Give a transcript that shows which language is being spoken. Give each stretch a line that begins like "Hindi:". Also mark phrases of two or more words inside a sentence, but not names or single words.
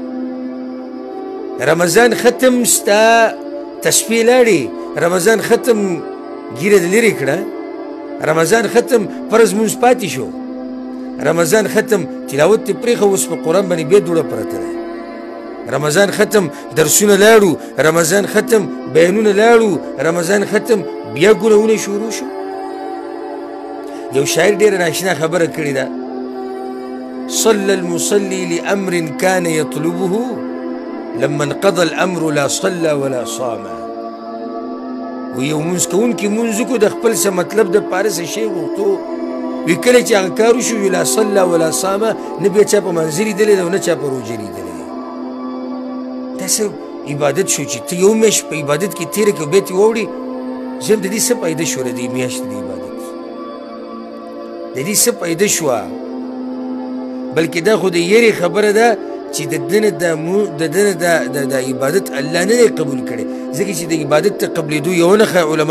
Pashto: رمضان ختم ستا تسپې لاړې رمضان ختم ګیره دې لرې کړه رمضان ختم فرض مونځ پاتې شو رمضان ختم تلاوت ته پرېښه اوس په قرآن باندې بیا دوړه پرته ده رمضان ختم درسونه لاړو رمضان ختم بیانونه لاړو رمضان ختم بیا ګناهونه شروع شو یو شاعر ډېره ناشنا خبره کړې ده
Arabic: صلى المصلي لأمر كان يطلبه لما انقضى الأمر لا صلى ولا صام
Pashto: ویو مونځ کوونکي مونځ وکړو د خپل څه مطلب د پاره څه شی غوښتو وی کله چې هغه کار وشو
Arabic: لا صلى ولا صام
Pashto: نه بیا چا په منځ لیدلی ده او نه چا په روژه لیدلی ده دا څه عبادت شو چې ته یو میاشت په عبادت کې تېره کړې او بیا ترې واوړې ژم د دې څه فایده شوه د دې میاشتې د عبادت د دې څه فایده شوه بلکې دا خو د یېرې خبره ده چې د دنه د عبادت الله نه دی قبول کړی ځکه چې د عبادت ته قبلېدو یوه نښه علما